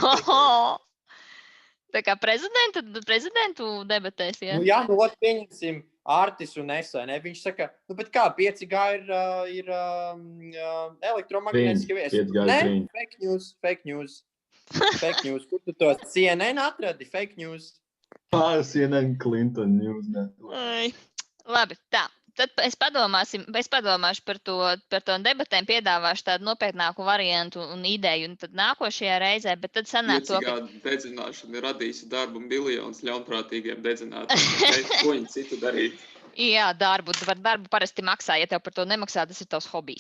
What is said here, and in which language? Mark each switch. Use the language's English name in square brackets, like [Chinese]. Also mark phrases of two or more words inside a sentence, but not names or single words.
[Latvian] tā kā prezidentu debatēs, jā? Nu, jā, pieņemsim Artis un es, vai ne? Viņš saka, nu, bet kā 5G ir elektromagnētiski viesi? Ne, [English] fake news. [Latvian] Kur tu to CNN atradi? [English] Fake news. CNN Clinton news. [Latvian] Labi, tā. Tad es padomāšu par to debatēm, piedāvāšu tādu nopietnāku variantu un ideju, un tad nākošajā reizē, bet tad sanāk to, ka... Dedzināšana ir radījusi darbu miljonus ļaunprātīgiem dedzinātājiem. Ko viņi citu darīt? Jā, darbu parasti maksā, ja tev par to nemaksā, tas ir tavs hobijs.